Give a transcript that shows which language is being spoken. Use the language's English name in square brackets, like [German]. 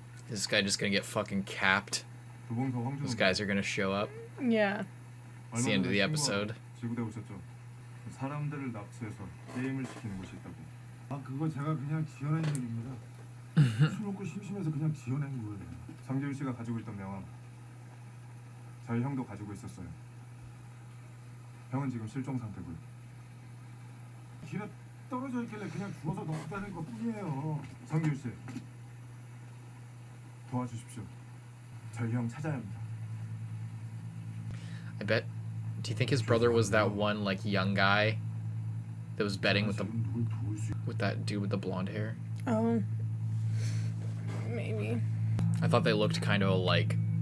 [English] Is this guy just gonna get fucking capped? [Korean] 도봉서 황준호. [English] Those guys are gonna show up. Yeah. It's the end of the episode. [Korean] 지구대 오셨죠? 사람들을 납치해서 게임을 시키는 곳이 있다고. 아 그거 제가 그냥 지어낸 얘기입니다. 술 먹고 심심해서 그냥 지어낸 거예요. 장기훈 씨가 가지고 있던 명함 저희 형도 가지고 있었어요. 형은 지금 실종 상태고요. 길에 떨어져 있길래 그냥 주워서 넣고 다닌 것 뿐이에요. 장기훈 씨 도와주십시오. 저희 형 찾아야 합니다. [English] I bet. Do you think his brother was that one like young guy that was betting with that dude with the blonde hair? Oh. Maybe. I thought they looked kind of alike.